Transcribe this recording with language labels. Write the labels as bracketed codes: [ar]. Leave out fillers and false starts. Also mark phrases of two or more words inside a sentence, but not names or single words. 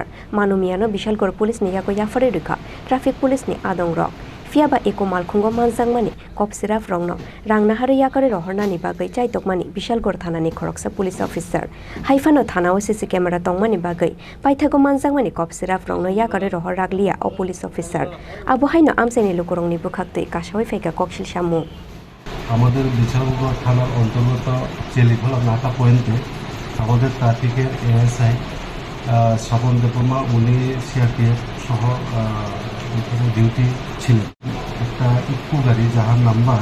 [trp] manumiano bishalgor police ni yago yafare rikha [en] traffic police [trp] ni adong rok fiaba ikumal khungo manjangmani kopsiraf rongno rangna haru yakare rohornani bagai chaitokmani bishalgor thanani khoroksa [en] police officer [trp] haifano thanao [en] CC camera [trp] tongmani bagai paithago manjangmani kopsiraf rongno yakare rohor raglia o [en] police officer [trp] abo haino amsaini lokorongni bukhakte kasawai feka koksil samu [bn] আমাদের বিচারগড় থানার অন্তর্গত চেলিখোলা নাকা পয়েন্টে আমাদের ট্রাফিকের এএসআই স্বপন দেববর্মা উনি সিআরপিএফ সহ ডিউটি ছিলেন একটা ইকো গাড়ি যাহার নাম্বার